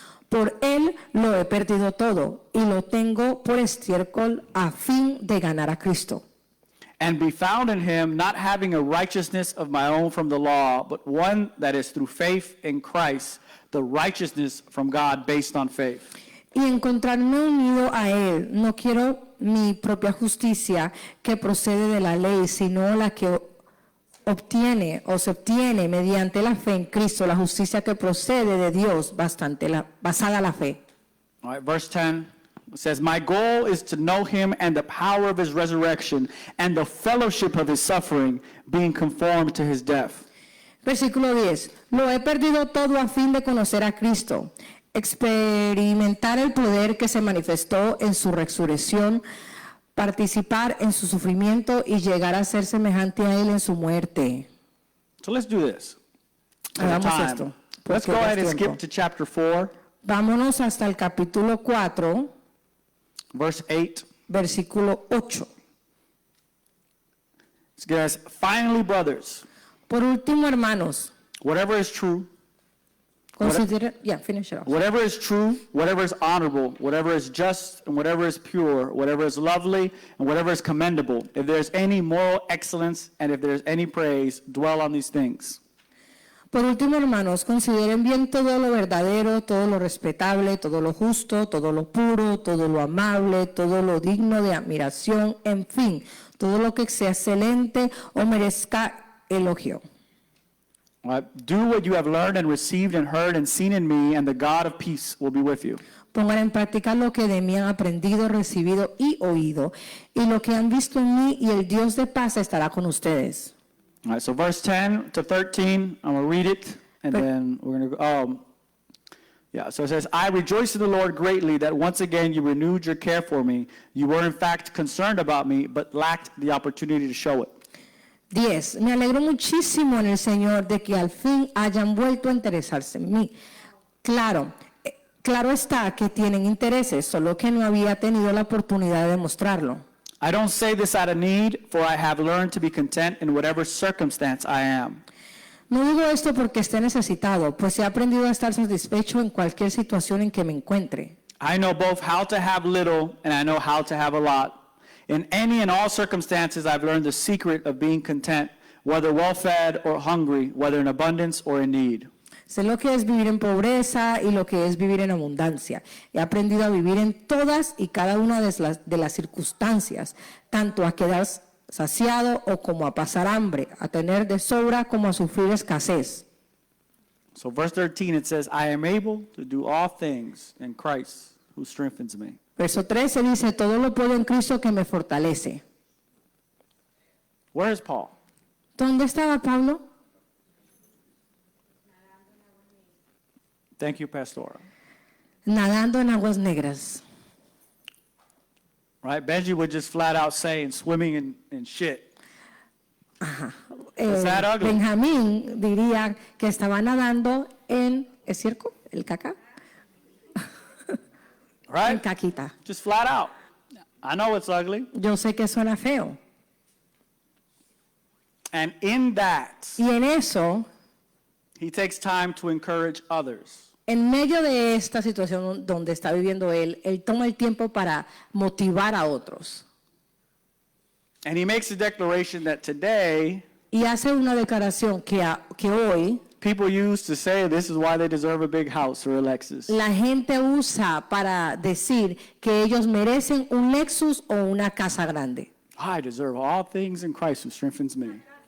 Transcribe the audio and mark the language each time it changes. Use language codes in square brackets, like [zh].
[es] Por él lo he perdido todo y lo tengo por estiércol a fin de ganar a Cristo. [en] And be found in him, not having a righteousness of my own from the law, but one that is through faith in Christ, the righteousness from God based on faith. [es] Y encontrarme unido a él, no quiero mi propia justicia que procede de la ley, sino la que se obtiene mediante la fe en Cristo, la justicia que procede de Dios basada en la fe. [en] All right, verse 10 says, my goal is to know him and the power of his resurrection and the fellowship of his suffering, being conformed to his death. [es] Versículo 10. Lo he perdido todo a fin de conocer a Cristo, experimentar el poder que se manifestó en su resurrección, participar en su sufrimiento y llegar a ser semejante a él en su muerte. [en] So let's do this. For the [es] Hagamos [en] time. [es] esto. [en] Let's go [es] porque [en] ahead and [es] es [en] skip [es] tiempo. [en] to chapter 4, [es] Vámonos hasta el capítulo 4, [en] verse 8. [es] versículo 8. [en] It says, finally, brothers, [es] Por último, hermanos, [en] whatever is true, finish it off. whatever is true, whatever is honorable, whatever is just, and whatever is pure, whatever is lovely, and whatever is commendable, if there's any moral excellence and if there's any praise, dwell on these things. [es] Por último, hermanos, consideren bien todo lo verdadero, todo lo respetable, todo lo justo, todo lo puro, todo lo amable, todo lo digno de admiración, en fin, todo lo que sea excelente o merezca elogio. [en] All right, do what you have learned and received and heard and seen in me, and the God of peace will be with you. [es] Pongan en práctica lo que de mí han aprendido, recibido y oído, y lo que han visto en mí, y el Dios de paz estará con ustedes. [en] All right, so verse 10 to 13, I'm going to read it, and then we're going to go. So it says, I rejoice in the Lord greatly that once again you renewed your care for me. You were in fact concerned about me, but lacked the opportunity to show it. 10. [es] Me alegro muchísimo en el Señor de que al fin hayan vuelto a interesarse en mí. Claro está que tienen intereses, solo que no había tenido la oportunidad de demostrarlo. [en] I don't say this out of need, for I have learned to be content in whatever circumstance I am. [es] No digo esto porque esté necesitado, pues he aprendido a estar satisfecho en cualquier situación en que me encuentre. [en] I know both how to have little and I know how to have a lot. In any and all circumstances, I've learned the secret of being content, whether well-fed or hungry, whether in abundance or in need. [es] Sé lo que es vivir en pobreza y lo que es vivir en abundancia. He aprendido a vivir en todas y cada una de las circunstancias, tanto a quedar saciado o como a pasar hambre, a tener de sobra como a sufrir escasez. [en] So verse 13, it says, I am able to do all things in Christ who strengthens me. [es] Verso 13 dice, todo lo puedo en Cristo que me fortalece. [en] Where is Paul? [es] ¿Dónde estaba Pablo? [en] Thank you, Pastora. [es] Nadando en aguas negras. [en] Right? Benji would just flat out say, swimming in shit. Is that ugly? [es] Benjamín diría que estaba nadando en estiércol, el caca, en [en] Right? [es] caquita. [en] Just flat out. I know it's ugly. [es] Yo sé que suena feo. [en] And in that, [es] Y en eso, [en] he takes time to encourage others. [es] en medio de esta situación donde está viviendo él toma el tiempo para motivar a otros. [en] And he makes a declaration that today [es] Y hace una declaración que hoy [en] people use to say this is why they deserve a big house or a Lexus. [es] la gente usa para decir que ellos merecen un Lexus o una casa grande. [en] I deserve all things in Christ who strengthens me.